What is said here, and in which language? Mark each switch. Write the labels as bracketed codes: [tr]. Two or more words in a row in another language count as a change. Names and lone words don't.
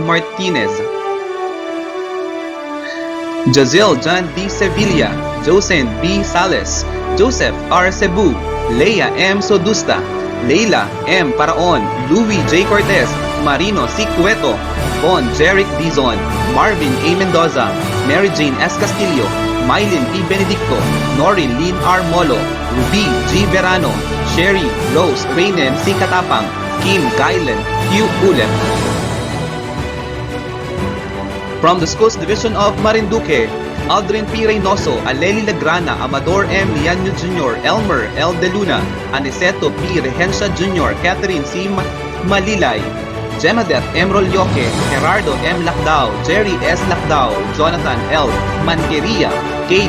[en] Martinez, Jaziel John D. Sevilla, Josen B. Sales, Joseph R. Cebu, Leia M. Sodusta, Leila M. Paraon, Louis J. Cortez, Marino C. Cueto, Von Jeric Dizon, Marvin A. Mendoza, Mary Jane S. Castillo, Mylin P. Benedicto, Norin Lynn R. Molo, Ruby G. Verano, Sherry Rose Raynem C. Katapang, Kim Kylan Hugh Ulep. From the Schools Division of Marinduque, Aldrin P. Reynoso, Aleli Lagrana, Amador M. Lianyo Jr., Elmer L. De Luna, Aniceto P. Regencia Jr., Catherine C. Malilay, Gemadet M. Rolyoque, Gerardo M. Lacdao, Jerry S. Lacdao, Jonathan L. Manqueria, K.